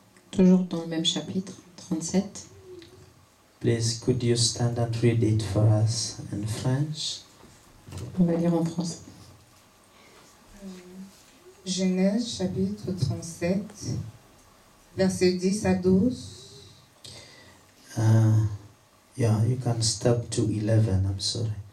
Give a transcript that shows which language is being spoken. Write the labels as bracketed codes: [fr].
[fr] toujours dans le même chapitre, 37. [en] Please, could you stand and read it for us in French? [fr] On va lire en français. Genèse chapitre 37, versets 10 à 12. [en] Yeah, you can stop to 11, I'm sorry.